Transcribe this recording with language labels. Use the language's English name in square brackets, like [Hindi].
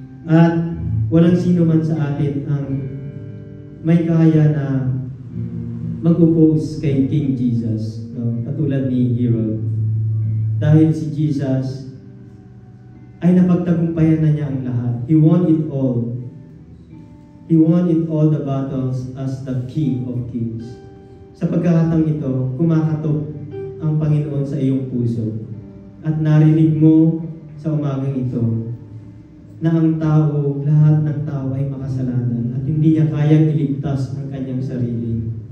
[Filipino] At walang sino man sa atin ang may kaya na mag-oppose kay King Jesus. No? Katulad ni Herod. Dahil si Jesus ay napagtagumpayan na niya ang lahat. [English] He won it all. He won it all the battles as the King of Kings. [Filipino] Sa pagkakataong ito, kumakatok ang Panginoon sa iyong puso. At narinig mo sa umagang ito na ang tao, lahat ng tao ay makasalanan at hindi niya kayang iligtas ang kanyang sarili.